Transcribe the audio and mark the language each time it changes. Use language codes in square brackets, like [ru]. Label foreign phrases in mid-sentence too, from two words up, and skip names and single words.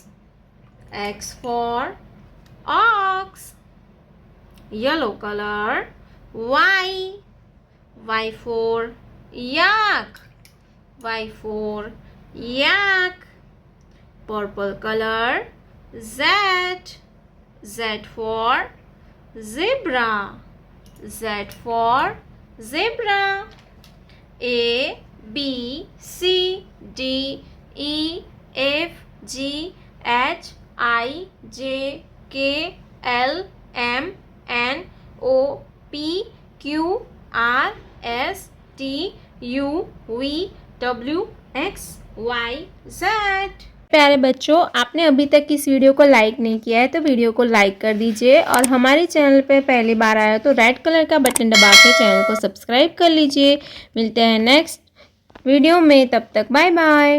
[en] X for ox. Yellow color. Y. Y for yak. Y for yak. Purple color. Z. Z for zebra. Z for zebra. A, B, C, D, E, F, G, H, I, J, K, L, M, N, O, P, Q, R, S, T, U, V, W, X, Y, Z। [hi] प्यारे बच्चों, आपने अभी तक इस वीडियो को लाइक नहीं किया है तो वीडियो को लाइक कर दीजिए और हमारे चैनल पे पहली बार आया तो [en] red color [hi] का बटन दबा के चैनल को सब्सक्राइब कर लीजिए। मिलते हैं [en] next video [hi] में, तब तक [en] bye bye.